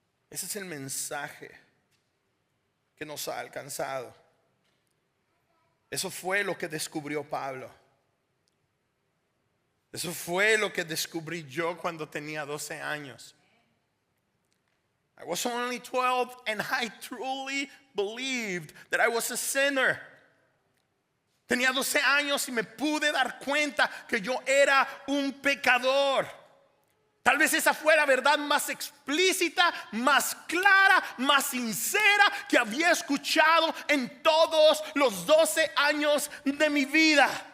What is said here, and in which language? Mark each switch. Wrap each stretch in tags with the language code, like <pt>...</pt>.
<es>Ese es el mensaje que nos ha alcanzado. Eso fue lo que descubrió Pablo. Eso fue lo que descubrí yo cuando tenía 12 años.</es> <en>I was only 12 and I truly believed that I was a sinner.</en> <es>Tenía 12 años y me pude dar cuenta que yo era un pecador. Tal vez esa fue la verdad más explícita, más clara, más sincera que había escuchado en todos los 12 años de mi vida.</es>